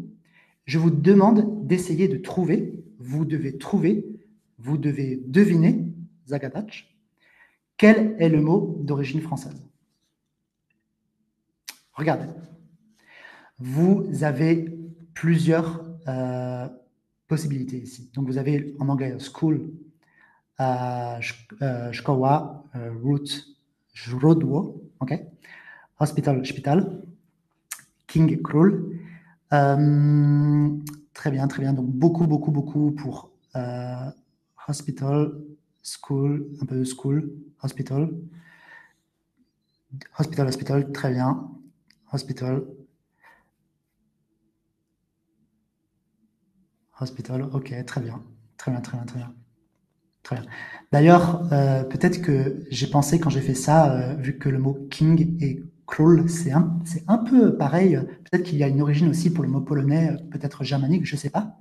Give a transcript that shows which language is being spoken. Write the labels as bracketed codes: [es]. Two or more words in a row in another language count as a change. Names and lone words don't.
[fr] Je vous demande d'essayer de trouver, vous devez deviner, Zagadach, quel est le mot d'origine française? Regardez. Vous avez plusieurs possibilités ici. Donc, vous avez en anglais school, [pl] szkoła, źródło, ok? [en] Hospital, szpital, king, król. [fr] Très bien, très bien. Donc, beaucoup pour hospital, school, un peu de school, hospital. Hospital, très bien. Hospital, ok, très bien. Très bien. Très bien. D'ailleurs, peut-être que j'ai pensé quand j'ai fait ça, vu que le mot king et król, c'est un peu pareil, peut-être qu'il y a une origine aussi pour le mot polonais, peut-être germanique, je ne sais pas.